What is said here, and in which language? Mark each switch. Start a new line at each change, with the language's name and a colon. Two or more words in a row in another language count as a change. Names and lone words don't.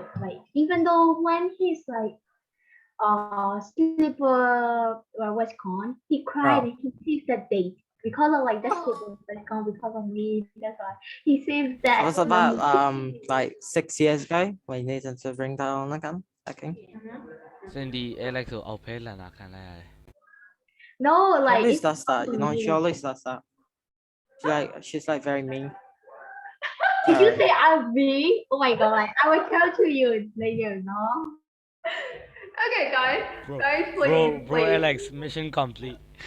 English: Like even though when he's like slipper was gone, he cried and he saved that date because of like that slipper was gone because of me. That's why he saved it that was about number. like 6 years ago when he needed to bring that on again. Okay.
Burmese: Cindy, Alex ကိုအောက်ဖဲလန်တာခံလိုက်ရတယ်
English: No, She like always it's does that, you know, she like, always does that. She's like very mean. did you So, say I'm big? Oh my god, like, I will tell to you later, no? Okay, guys, Bro, please, bro, please. Alex, mission complete.